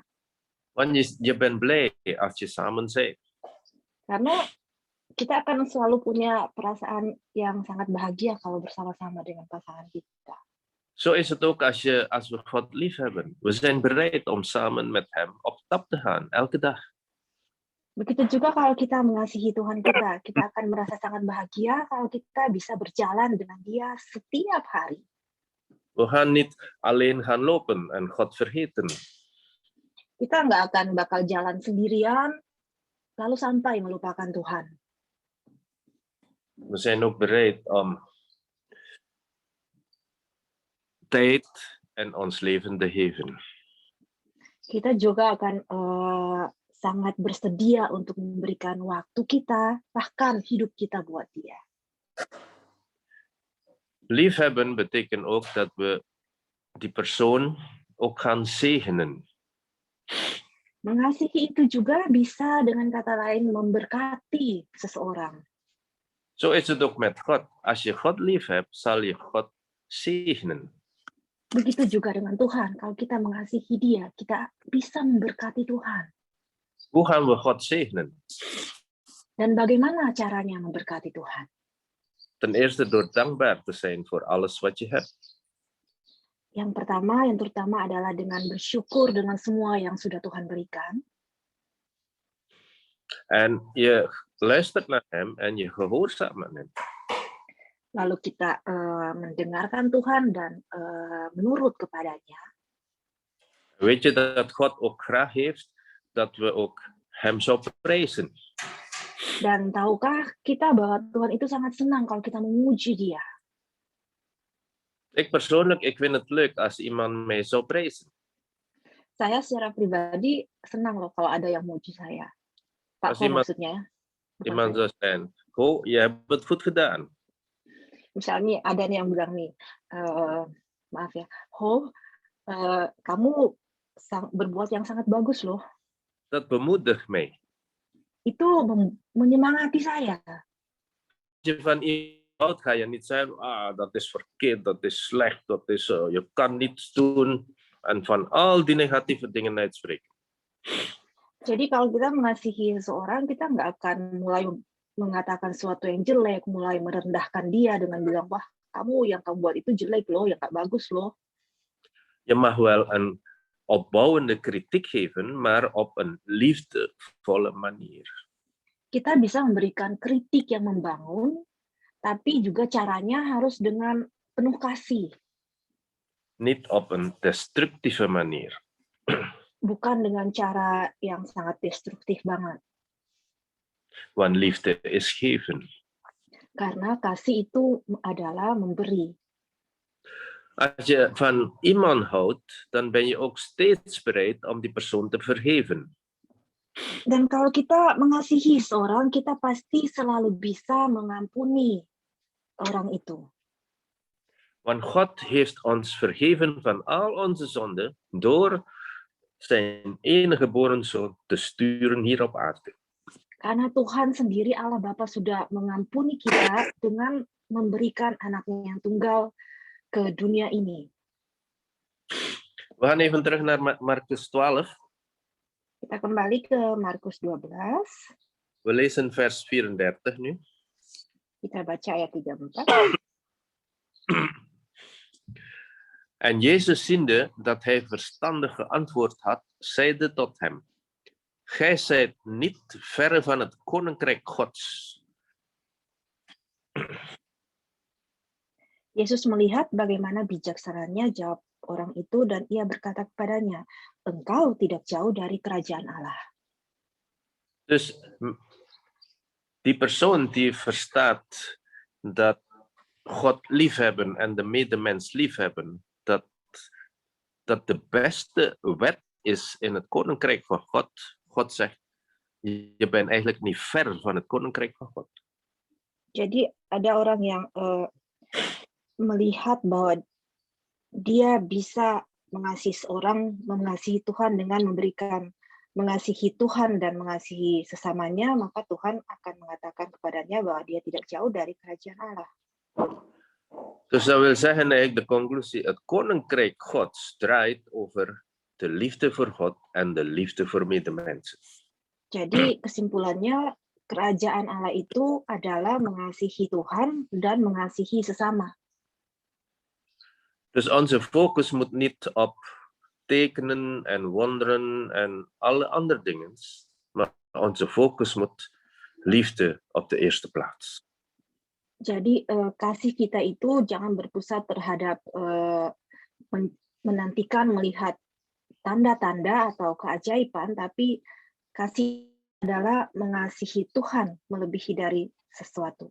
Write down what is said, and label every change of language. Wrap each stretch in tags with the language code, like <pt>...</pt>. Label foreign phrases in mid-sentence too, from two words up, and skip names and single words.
<nl>Want je bent blij als je samen bent.</nl> <id>Karena kita akan selalu punya perasaan yang sangat bahagia kalau bersama-sama dengan pasangan kita.</id> <nl>Zo is het ook als we God lief hebben. We zijn bereid om samen met hem op stap te gaan, elke dag.</nl> <id>Begitu juga kalau kita mengasihi Tuhan kita akan merasa sangat bahagia kalau kita bisa berjalan dengan Dia setiap hari.</id> <nl>We gaan niet alleen gaan lopen en God vergeten.</nl> <id>Kita nggak akan bakal jalan sendirian, lalu sampai melupakan Tuhan.</id> <nl>We zijn ook bereid om tijd en ons leven te geven.</nl> <id>Kita juga akan sangat bersedia untuk memberikan waktu kita, bahkan hidup kita buat Dia.</id> <nl>Liefhebben betekent ook dat we die persoon ook gaan zegenen.</nl> <id>Mengasihi itu juga bisa dengan kata lain memberkati seseorang.</id> <nl>Zo is het ook met God. Als je God lief hebt, zal je God zegenen.</nl> <id>Begitu juga dengan Tuhan. Kalau kita mengasihi Dia, kita bisa memberkati Tuhan.</id> <nl>Hoe gaan we God zegenen?</nl> <id>Dan bagaimana caranya memberkati Tuhan?</id> <nl>Ten eerste door dankbaar te zijn voor alles wat je hebt.</nl> <id>Yang terutama adalah dengan bersyukur dengan semua yang sudah Tuhan berikan.</id> <nl>En je luistert naar hem en je gehoorzaamt aan hem.</nl> <id>Lalu kita mendengarkan Tuhan dan menurut kepadanya.</id> <nl>Weet je dat God ook graag heeft dat we ook hem zo prijzen?</nl> <id>Dan tahukah kita bahwa Tuhan itu sangat senang kalau kita memuji Dia?</id> <nl>Ik persoonlijk, ik vind het leuk als iemand mij zou prijzen.</nl> <id>Saya secara pribadi senang loh kalau ada yang muji saya. Pak</id> <nl>Als</nl> <id>Ko</id> <nl>iemand-</nl> <id>maksudnya. Bukan</id> <nl>Iemand</nl> <id>saya.</id> <nl>zou zijn, oh, je hebt het goed gedaan.</nl> <id>Misalnya ada nih yang bilang nih, maaf ya, kamu berbuat yang sangat bagus loh.</id> <nl>Dat bemoedigt mij.</nl> <id>Itu menyemangati saya.</id> <nl>Als je van iemand houdt, ga je niet zeggen, dat is verkeerd, dat is slecht, dat is, je kan niets doen. En van al die negatieve dingen uitspreken.</nl> <id>Jadi kalau kita mengasihi seseorang, kita nggak akan mulai mengatakan sesuatu yang jelek, mulai merendahkan dia dengan bilang, wah kamu yang kamu buat itu jelek loh, yang nggak bagus loh.</id> <nl>Je mag wel een opbouwende kritiek geven, maar op een liefdevolle manier.</nl> <id>Kita bisa memberikan kritik yang membangun, tapi juga caranya harus dengan penuh kasih.</id> <nl>Niet op een destructieve manier.</nl> <id>Bukan dengan cara yang sangat destruktif banget.</id> <nl>Want liefde is geven.</nl> <id>Karena kasih itu adalah memberi.</id> <nl>Als je van iemand houdt, dan ben je ook steeds bereid om die persoon te vergeven.</nl> <id>Dan kalau kita mengasihi seorang, kita pasti selalu bisa mengampuni orang itu.</id> <nl>Want God heeft ons vergeven van al onze zonden door zijn enige geboren zoon te sturen hier op aarde.</nl> <id>Karena Tuhan sendiri, Allah Bapa, sudah mengampuni kita dengan memberikan anaknya yang tunggal ke dunia ini.</id> <nl>We gaan even terug naar Marcus 12.</nl> <id>Kita kembali ke Markus 12.</id> <nl>We lezen vers 34 nu.</nl> <id>Kita baca ayat 34.</id> <nl>En Jezus ziende dat hij verstandig geantwoord had, zeide tot hem: Gij zijt niet verre van het koninkrijk Gods.</nl> <id>Yesus melihat bagaimana bijaksananya jawab orang itu dan ia berkata kepadanya, engkau tidak jauh dari kerajaan Allah.</id> <nl>Dus die persoon die verstaat dat God liefhebben en de medemens liefhebben, dat de beste wet is in het koninkrijk van God. God zegt, je bent eigenlijk niet ver van het koninkrijk van God.</nl> <id>Jadi ada orang yang melihat bahwa dia bisa mengasihi seorang, mengasihi Tuhan dengan mengasihi Tuhan dan mengasihi sesamanya, maka Tuhan akan mengatakan kepadanya bahwa dia tidak jauh dari kerajaan Allah.</id> <nl>Dus dat wil zeggen eigenlijk de conclusie, het koninkrijk Gods draait over de liefde voor God en de liefde voor medemensen.</nl> <id>Jadi kesimpulannya, kerajaan Allah itu adalah mengasihi Tuhan dan mengasihi sesama.</id> <nl>Dus onze focus moet niet op tekenen en wonderen en alle andere dingen, maar onze focus moet liefde op de eerste plaats.</nl> <id>Jadi kasih kita itu jangan berpusat terhadap menantikan melihat tanda-tanda atau keajaiban, tapi kasih adalah mengasihi Tuhan melebihi dari sesuatu.</id>